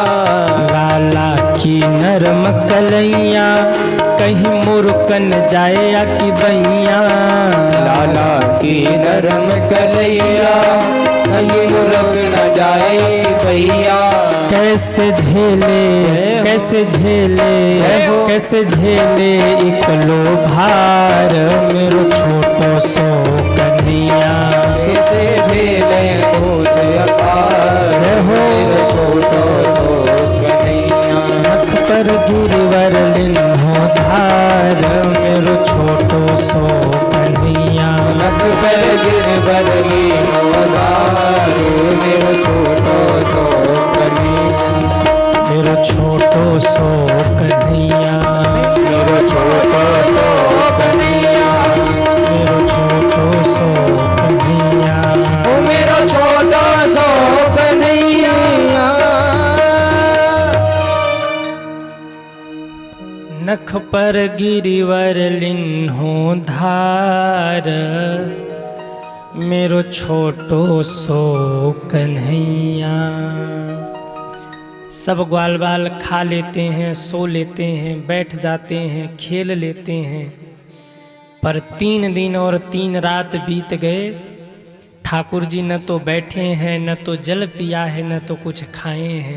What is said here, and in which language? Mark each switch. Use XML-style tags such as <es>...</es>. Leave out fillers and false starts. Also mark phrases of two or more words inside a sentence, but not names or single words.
<bra>लाला की नरम कलैया कहीं मुरुकन जाए कि बैया। लाला की नरम कलैया कहीं मुड़क न जाए भैया। कैसे झेले, कैसे झेले, कैसे झेले इकलो भार मेरो छोटो सो कन्हैया। कैसे झेले बोझ अपार मेरो छोटो सो कन्हैया। नख पर गिरवर लिन्हो धार मेरो छोटो सो कन्हैया। नख पर गिरवर लीनो धार मेरो छोटो सो कन्हैया। मेरो छोटो सो कन्हैया। मेरो छोटो सो कन्हैया। मेरो छोटो सो कन्हैया। ओ मेरो छोटो सो कन्हैया। नख पर गिरिवर लिन्हो धार मेरो छोटो सो कन्हैया।</bra> <hi>सब ग्वाल बाल खा लेते हैं, सो लेते हैं, बैठ जाते हैं, खेल लेते हैं, पर 3 दिन और 3 रात बीत गए। ठाकुर जी न तो बैठे हैं, न तो जल पिया है, न तो कुछ खाए हैं।</hi>